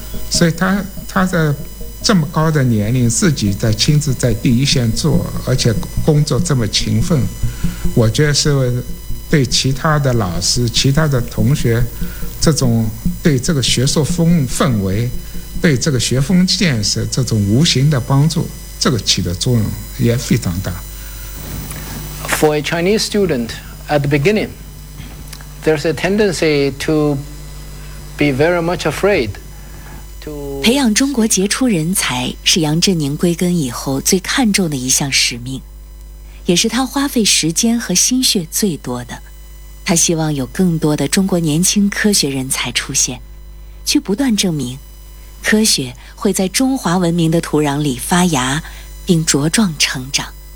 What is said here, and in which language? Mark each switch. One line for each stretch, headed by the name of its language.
Chinese: 所以他在这么高的年龄，自己在亲自在第一线做，而且工作这么勤奋，我觉得是对其他的老师、其他的同学，这种对这个学术氛围。对这个学风建设这种无形的帮助，这个起的作用也非常大。
English: For a Chinese student at the beginning, there's a tendency to be very much afraid to
Chinese: 培养中国杰出人才是杨振宁归根以后最看重的一项使命，也是他花费时间和心血最多的。他希望有更多的中国年轻科学人才出现，去不断证明科学会在中华文明的土壤里发芽并茁壮成长。